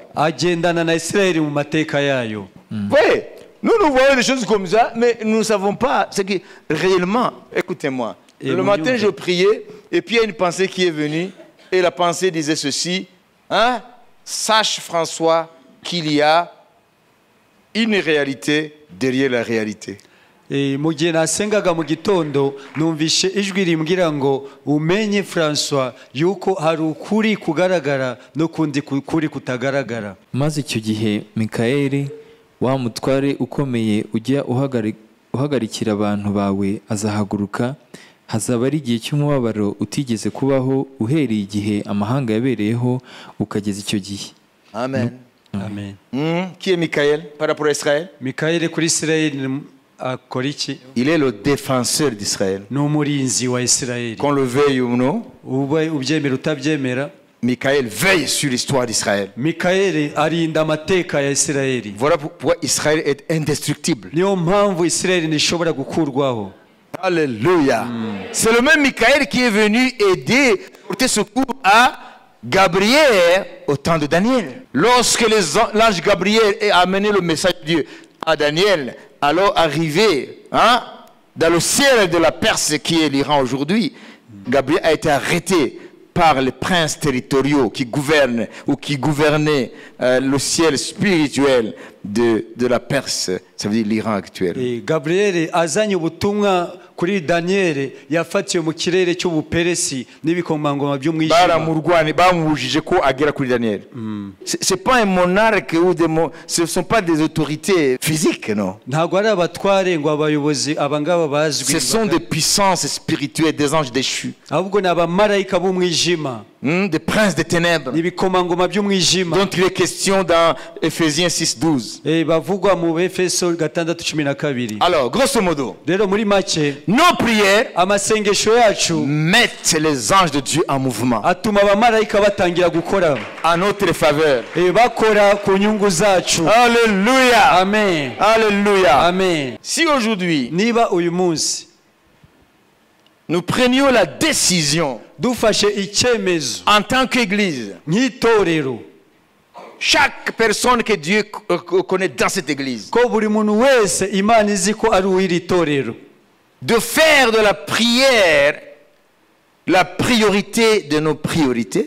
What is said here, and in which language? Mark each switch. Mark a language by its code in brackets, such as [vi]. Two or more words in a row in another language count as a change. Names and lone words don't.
[fr] Oui, nous voyons des choses comme ça, mais nous ne savons pas ce que réellement. Écoutez-moi. Le matin, je priais, et puis il y a une pensée qui est venue, et la pensée disait ceci. Hein? Sache, François, qu'il y a une réalité derrière la réalité. [rw] mu gihe nasengaga mu gitondo numvishe ijwi rimbwira ngo umenye François yuko hari ukuri kugaragara no kundi kuri kutagaragara. Maze icyo gihe Mikayeli wa mutware ukomeye ujya uhagarikira abantu bawe azahaguruka, hazaba ari igihe cy'umubabaro utigeze kubaho uhereye igihe amahanga yabereyeho ukageza icyo gihe. Amen. Amen. [fr] Qui est Michael par rapport à Israël? [rw] Mikaeli kuri Isirayeli akora iki? [fr] Il est le défenseur d'Israël. [rw] Ni umurinzi wa Isirayeli. [fr] Qu'on le veuille ou non, [rw] Ubyemera utabyemera, [fr] Michael veille sur l'histoire d'Israël. [rw] Mikaeli arinda amateka ya Isirayeli. [fr] Voilà pourquoi Israël est indestructible. [rw] Niyo mpamvu Isirayeli ntishobora gukurwaho. [fr] Alléluia. C'est le même Michael qui est venu aider, porter secours à Gabriel au temps de Daniel. Lorsque l'ange Gabriel a amené le message de Dieu à Daniel, alors arrivé dans le ciel de la Perse qui est l'Iran aujourd'hui, Gabriel a été arrêté par les princes territoriaux qui gouvernent ou qui gouvernaient le ciel spirituel de la Perse, ça veut dire l'Iran actuel. [rw] Et Gabriel azanye ubutumwa kuri Daniel yafatiwe mu kirere cy'ubuperesi n'ibikomangoma by'umwijima. Baramurwani bamubujije ko agera kuri Daniel. [fr] C'est pas un monarque ou ce sont pas des autorités physiques, non. [rw] Ntabwo ari abatware ngo abayobozi abangaba bazwi. [fr] Ce sont des puissances spirituelles, des anges déchus. [rw] Ahubwo ni abamarayika b'umwijima. [fr] Des princes des ténèbres. [rw] Ibikomangoma by'umwijima. [fr] Dont il est question dans Ephésiens 6:12. [rw] Bavugwa mu Efeso 6:12. [fr] Alors, grosso modo, [rw] rero muri make, [fr] nos prières [rw] amasengesho yacu [fr] mettent les anges de Dieu en mouvement. [rw] Atuma abamarayika batangira gukora [fr] à notre faveur. [rw] Bakora ku nyungu zacu. [fr] Alléluia. Amen. Alléluia. Amen. Si aujourd'hui, [rw] niba uyu munsi [fr] nous prenions la décision [rw] dufashe icyemezo [fr] en tant qu'église, [rw] nk'itorero, [fr] chaque personne que Dieu connaît dans cette église, [rw] ko buri muntu wese Imana izi ko ari uw'iri torero, [fr] de faire de la prière la priorité de nos priorités,